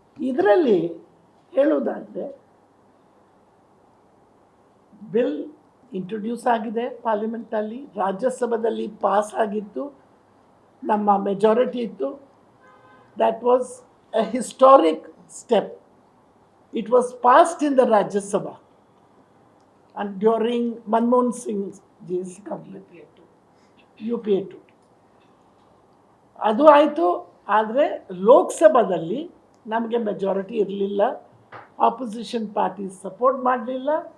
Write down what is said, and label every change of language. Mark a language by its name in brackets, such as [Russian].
[Kannada] ಇದರಲ್ಲಿ ಹೇಳುವುದಾದರೆ, bill introduce ಆಗಿದೆ ಪಾರ್ಲಿಮೆಂಟಲ್ಲಿ, ರಾಜ್ಯಸಭೆಯಲ್ಲಿ ಪಾಸ್ ಆಗಿತ್ತು, ನಮ್ಮ ಮೆಜಾರಿಟಿ ಇತ್ತು. [English] That was a historic step. It was passed in the Rajya Sabha and during Manmohan Singh's government. [Kannada] UPA 2 ಅದು ಆಯಿತು. ಆದರೆ ಲೋಕಸಭಾದಲ್ಲಿ ನಮಗೆ ಮೆಜಾರಿಟಿ ಇರಲಿಲ್ಲ, ಆಪೋಸಿಷನ್ ಪಾರ್ಟಿ ಸಪೋರ್ಟ್ ಮಾಡಲಿಲ್ಲ.